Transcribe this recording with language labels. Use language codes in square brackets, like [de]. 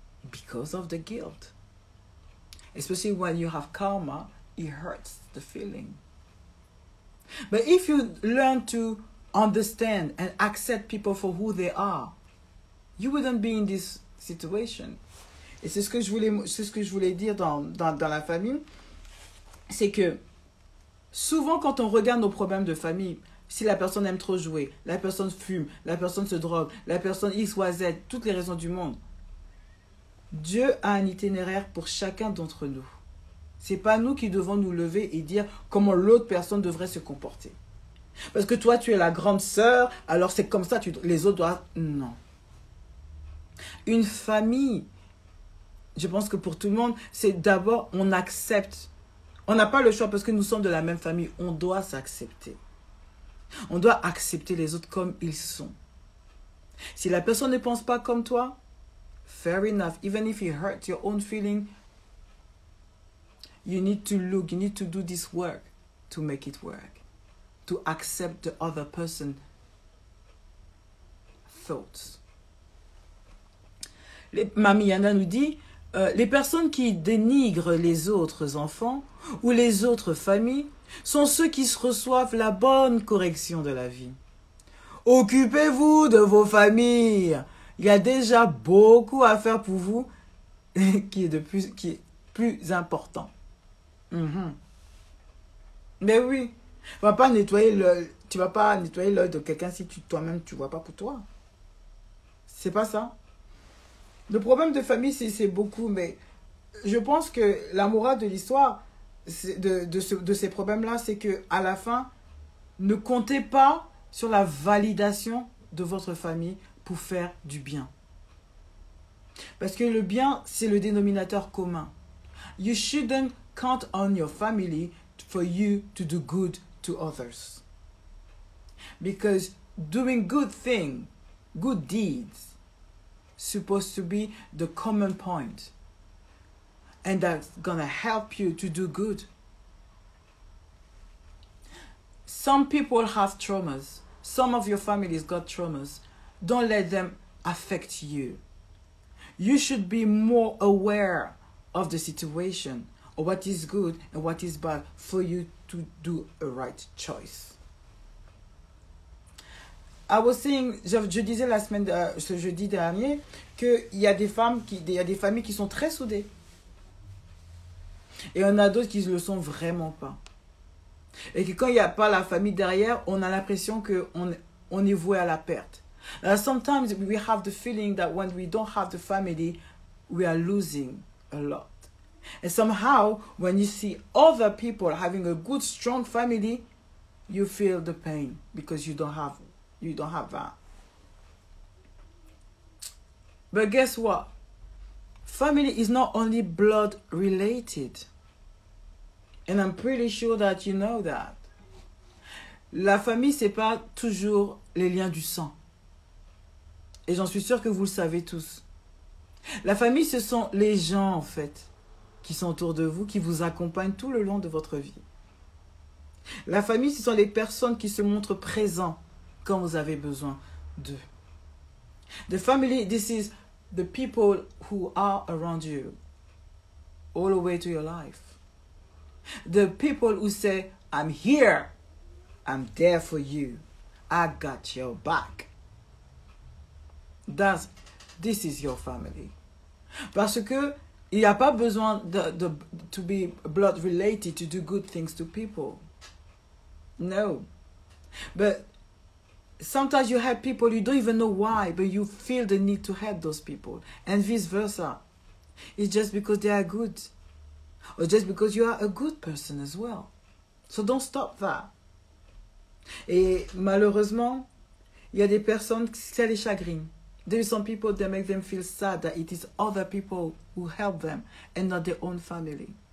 [en] Because of the guilt. Especially when you have karma, it hurts the feeling. But if you learn to understand and accept people for who they are, you wouldn't be in this situation. [fr] Et c'est ce que je voulais dire dans la famille. C'est que souvent quand on regarde nos problèmes de famille, si la personne aime trop jouer, la personne fume, la personne se drogue, la personne X, Y, Z, toutes les raisons du monde, Dieu a un itinéraire pour chacun d'entre nous. C'est pas nous qui devons nous lever et dire comment l'autre personne devrait se comporter. Parce que toi, tu es la grande sœur, alors c'est comme ça, les autres doivent... Non. Une famille, je pense que pour tout le monde, c'est d'abord, on accepte. On n'a pas le choix parce que nous sommes de la même famille. On doit s'accepter. On doit accepter les autres comme ils sont. Si la personne ne pense pas comme toi, [en] fair enough. Even if it hurts your own feeling, you need to look, you need to do this work to make it work. To accept the other person's thoughts. [fr] Mamie Yana nous dit, les personnes qui dénigrent les autres enfants ou les autres familles sont ceux qui se reçoivent la bonne correction de la vie. Occupez-vous de vos familles. Il y a déjà beaucoup à faire pour vous qui est plus important. Mais oui, tu vas pas nettoyer l'œil de quelqu'un si toi-même tu vois pas pour toi. C'est pas ça. Le problème de famille, c'est beaucoup, mais je pense que la morale de l'histoire de ces problèmes-là, c'est que à la fin, ne comptez pas sur la validation de votre famille pour faire du bien. Parce que le bien, c'est le dénominateur commun. [en] You shouldn't count on your family for you to do good to others. Because doing good things, good deeds, supposed to be the common point. And that's gonna help you to do good. Some people have traumas. Some of your families got traumas. Don't let them affect you. You should be more aware of the situation, or what is good and what is bad, for you to do a right choice. I was saying, [fr] je disais ce jeudi dernier, qu'il y a des familles qui sont très soudées. Et il y en a d'autres qui ne le sont vraiment pas. Et que quand il n'y a pas la famille derrière, on a l'impression qu'on est voué à la perte. [en] Sometimes we have the feeling that when we don't have the family, we are losing a lot. And somehow, when you see other people having a good, strong family, you feel the pain because you don't have that. But guess what? Family is not only blood related. And I'm pretty sure that you know that. [fr] La famille, c'est pas toujours les liens du sang. Et j'en suis sûre que vous le savez tous. La famille, ce sont les gens, en fait, qui sont autour de vous, qui vous accompagnent tout le long de votre vie. La famille, ce sont les personnes qui se montrent présents quand vous avez besoin d'eux. [en] The family, this is the people who are around you all the way to your life. The people who say, I'm here, I'm there for you, I got your back. This is your family. [fr] Parce que il n'y a pas besoin [en] to be blood related to do good things to people. No. But sometimes you help people, you don't even know why, but you feel the need to help those people. And vice versa. It's just because they are good. Or just because you are a good person as well. So don't stop that. [fr] Et malheureusement, il y a des personnes qui ça les chagrine. [en] There are some people that make them feel sad that it is other people who help them and not their own family.